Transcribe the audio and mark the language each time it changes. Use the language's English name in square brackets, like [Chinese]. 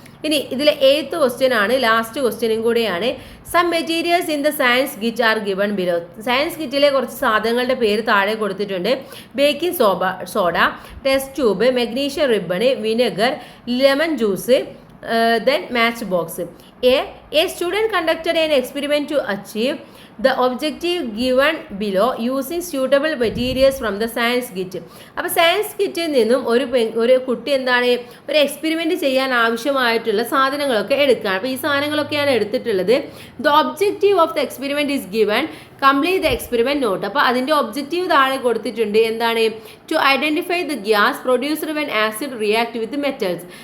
[Malayalam] ഇനി ഇതിലെ 8th question ആണ്, ലാസ്റ്റ് ക്വസ്റ്റ്യനും കൂടെയാണ്. [English] Some materials in the science kit are given below. [Malayalam] Science കിറ്റിലെ കുറച്ച് സാധനങ്ങളുടെ പേര് താഴെ കൊടുത്തിട്ടുണ്ട്. Baking soda, test tube, magnesium ribbon, vinegar, lemon juice, then matchbox. [English] A student conducted an experiment to achieve the objective given below using suitable materials from the science kit. [Malayalam] അപ്പോൾ science കിറ്റിൽ നിന്നും ഒരു കുട്ടി എന്താണ് ഒരു എക്സ്പെരിമെൻ്റ് ചെയ്യാൻ ആവശ്യമായിട്ടുള്ള സാധനങ്ങളൊക്കെ എടുക്കുകയാണ്. അപ്പോൾ ഈ സാധനങ്ങളൊക്കെയാണ് എടുത്തിട്ടുള്ളത്. [English] The objective of the experiment is given, complete the experiment note. [Malayalam] അപ്പോൾ അതിൻ്റെ ഒബ്ജക്റ്റീവ് താഴെ കൊടുത്തിട്ടുണ്ട്. എന്താണ്? [English] To identify the gas produced when acid react with metals.